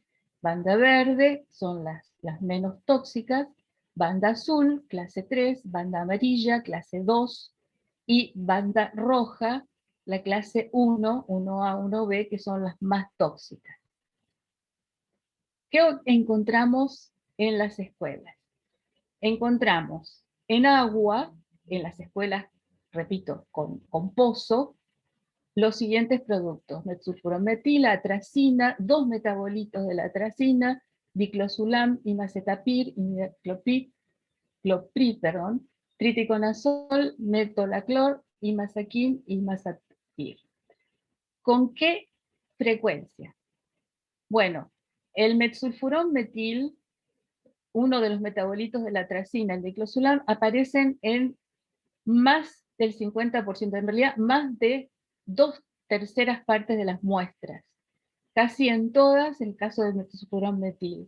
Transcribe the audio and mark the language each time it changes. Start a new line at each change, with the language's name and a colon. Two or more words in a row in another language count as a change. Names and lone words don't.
Spanish: Banda verde son las menos tóxicas, banda azul, clase 3, banda amarilla, clase 2, y banda roja, la clase 1, 1A, 1B, que son las más tóxicas. ¿Qué encontramos en las escuelas? Encontramos en agua, en las escuelas, repito, con pozo, los siguientes productos: metsulfurometil, atracina, 2 metabolitos de la atracina, diclosulam, imacetapir, imidacloprid, triticonazol, metolaclor, imazaquim, imazapir. ¿Con qué frecuencia? Bueno, el metsulfurometil, uno de los metabolitos de la atracina, el diclosulam, aparecen en más del 50%, en realidad más de 2/3 partes de las muestras, casi en todas el caso del metsulfurometil.